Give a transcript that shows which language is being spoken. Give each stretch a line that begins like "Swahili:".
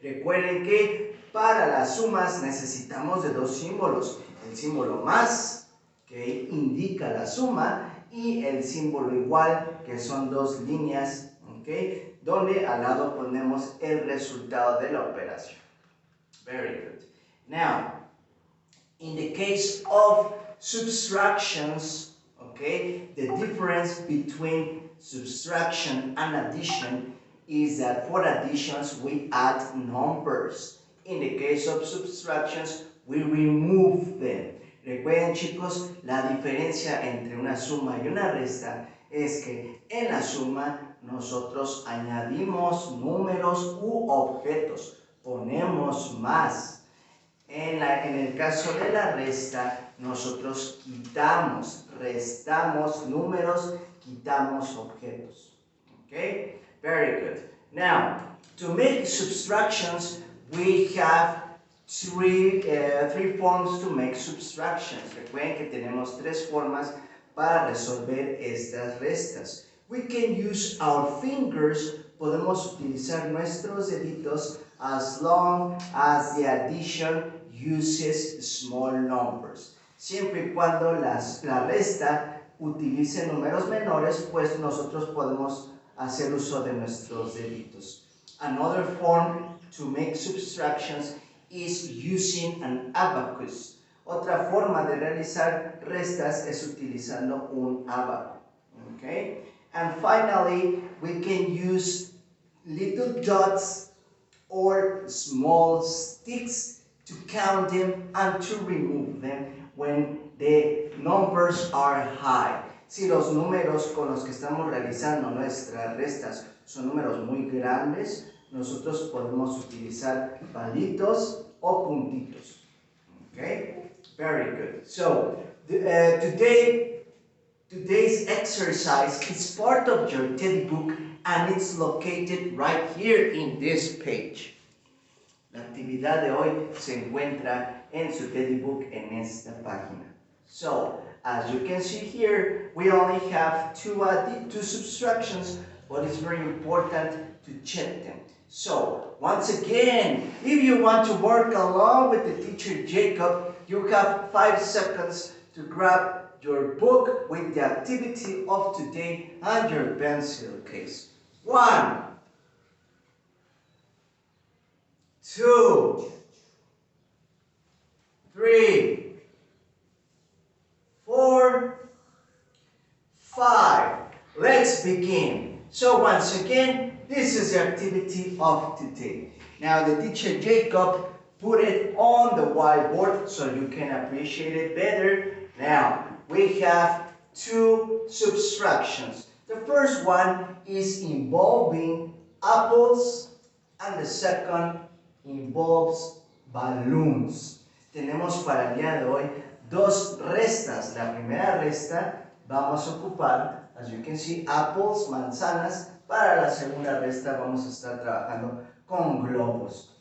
Spanish: Recuerden que para las sumas necesitamos de dos símbolos. El símbolo más, que indica la suma, y el símbolo igual, que son dos líneas, okay, donde al lado ponemos el resultado de la operación.
English: Very good. Now, in the case of subtractions, okay, the difference between subtraction and addition is that for additions we add numbers. In the case of subtractions, we remove them.
Spanish: Recuerden, chicos, la diferencia entre una suma y una resta es que en la suma nosotros añadimos números u objetos, ponemos más. En el caso de la resta, nosotros quitamos, restamos números, quitamos objetos.
English: Okay? Very good. Now, to make subtractions, we have three forms to make subtractions.
Spanish: Recuerden que tenemos tres formas para resolver estas restas.
English: We can use our fingers,
Spanish: podemos utilizar nuestros deditos
English: as long as the addition uses small numbers.
Spanish: Siempre y cuando la resta utilice números menores, pues nosotros podemos hacer uso de nuestros deditos.
English: Another form to make subtractions is using an abacus.
Spanish: Otra forma de realizar restas es utilizando un abaco. Okay?
English: And finally, we can use little dots or small sticks to count them and to remove them when the numbers are high.
Spanish: Si los números con los que estamos realizando nuestras restas son números muy grandes, nosotros podemos utilizar palitos o puntitos.
English: Okay? Very good. So, today's exercise is part of your teddy book and it's located right here in this page.
Spanish: La actividad de hoy se encuentra en su teddy book en esta página.
English: So, as you can see here, we only have two subtractions, but it's very important to check them. So, once again, if you want to work along with the teacher Jacob, you have 5 seconds to grab your book with the activity of today and your pencil case. 1, 2, 3, 4, 5. Let's begin. So once again, this is the activity of today. Now the teacher Jacob put it on the whiteboard so you can appreciate it better. Now we have two subtractions. The first one is involving apples and the second involves balloons.
Spanish: Tenemos para el día de hoy dos restas. La primera resta vamos a ocupar,
English: as you can see,
Spanish: apples, manzanas. Para la segunda resta vamos a estar trabajando con globos.